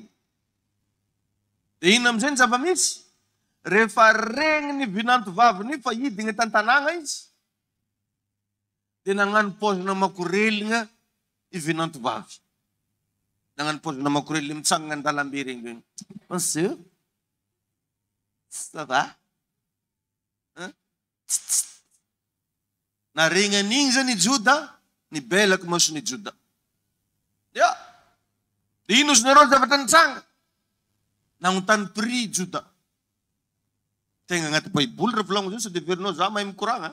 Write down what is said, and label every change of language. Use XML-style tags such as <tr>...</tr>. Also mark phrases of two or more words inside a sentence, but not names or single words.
<mg>Dia ino amin'izay ny zava-misy? Rehefa regny ny vinanto vaviny fa hidina tantanàna izy. Dia nagnano paozina makorelina i vinanto vavy. Nagnano paozina makorelina mitsangana an-dalambe regny.</mg> <fr>Monsieur, ça va?</fr> <mg>Na regny an'igny zany Joda, nibelaka masony Joda. Dia ino izy nareo zavatra nitsanga? Nagnontany prix Joda. Tegna agnaty baiboly raha volagno zany, sady verinao za mahay mikoragna.</mg>